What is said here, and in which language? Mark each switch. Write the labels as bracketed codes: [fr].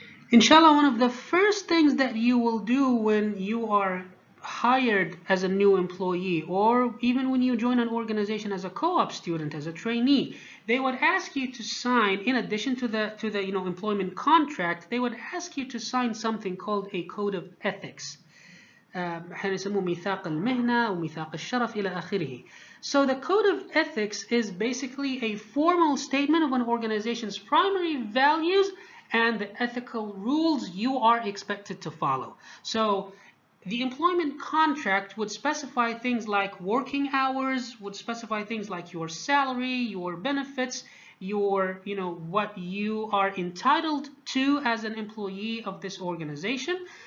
[en] Inshallah, one of the first things that you will do when you are hired as a new employee, or even when you join an organization as a co-op student, as a trainee, they would ask you to sign, in addition to the employment contract, they would ask you to sign something called a code of ethics. [ar] ميثاق المهنة وميثاق الشرف إلى آخره. [en] So the code of ethics is basically a formal statement of an organization's primary values and the ethical rules you are expected to follow. So the employment contract would specify things like working hours, would specify things like your salary, your benefits, your, what you are entitled to as an employee of this organization.